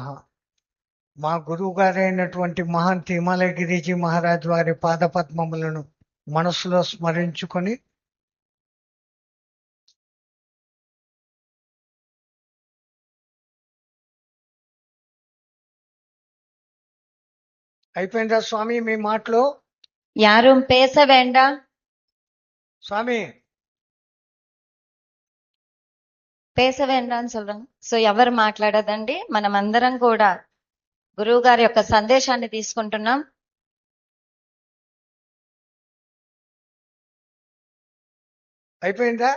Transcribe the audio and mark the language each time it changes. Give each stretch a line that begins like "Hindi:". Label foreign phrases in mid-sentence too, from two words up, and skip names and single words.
Telugu: మా గురువు గారైనటువంటి మహంత్ హిమాలయగిరిజీ మహారాజ్ వారి పాదపద్మములను మనసులో స్మరించుకొని అయిపోయిందా స్వామి మీ మాటలు?
Tamil: யாரும் பேச வேண்டாம்.
Telugu: స్వామి
Tamil: பேச வேண்டான்னு சொல்றாங்க.
Telugu: సో ఎవరు మాట్లాడదండి. మనం అందరం కూడా గురువు గారి యొక్క సందేశాన్ని తీసుకుంటున్నాం. అయిపోయిందా?